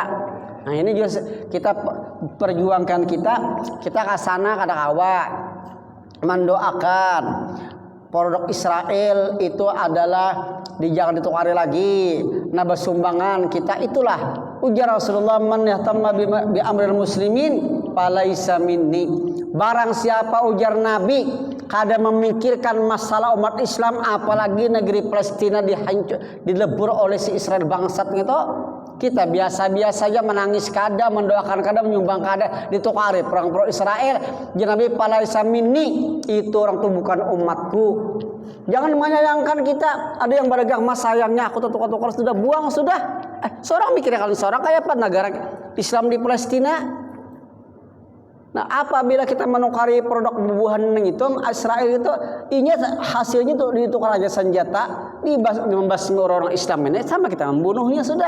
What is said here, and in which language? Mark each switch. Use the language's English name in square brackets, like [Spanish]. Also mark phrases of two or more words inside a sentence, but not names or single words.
[Banjar] Nah ini juga kita perjuangkan kita ke sana kada kawa mendoakan produk Israel itu adalah jangan ditukari lagi. Nah bersumbangan kita itulah ujar Rasulullah, [Arabic] من يهتم بأمر المسلمين فليس مني. [Banjar] Barang siapa ujar Nabi kada memikirkan masalah umat Islam, apalagi negeri Palestina dilebur oleh si Israel bangsat gitu, kita biasa-biasa saja menangis kada, mendoakan kada, menyumbang kada, ditukari perang pro Israel. [Arabic] Nabi فليس مني, [Banjar] itu orang itu bukan umatku. Jangan menyayangkan kita. Ada yang berdagang mas sayangnya aku tukar-tukar sudah buang sudah. Seorang mikirnya kalau seorang kayak apa negara Islam di Palestina. Nah, apabila kita menukari produk bubuhan itu Israel itu, ini hasilnya itu ditukar aja senjata, membasmi orang Islam ini, sama kita membunuhnya sudah.